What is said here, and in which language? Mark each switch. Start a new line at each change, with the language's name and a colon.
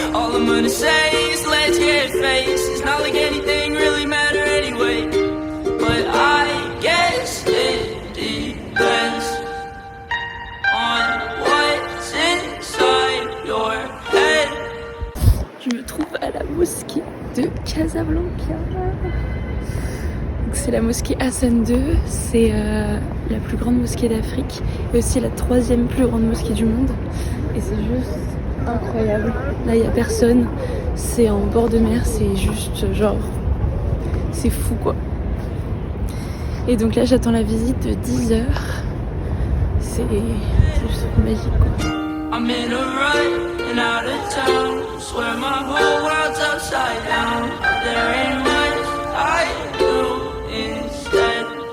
English: All I'm gonna say is let's get faced. It's not like anything really matter anyway. But I guess it depends on what's inside your head.
French: Je me retrouve à la mosquée de Casablanca. C'est la mosquée Hassan II, c'est la plus grande mosquée d'Afrique et aussi la 3e plus grande mosquée du monde. Et c'est juste incroyable. Là, il n'y a personne, c'est en bord de mer, c'est juste genre... c'est fou quoi. Et donc là, j'attends la visite de 10h. C'est juste magique quoi.
English: I'm in a rut and out of town. Swear my whole world's upside down. There ain't much I do instead.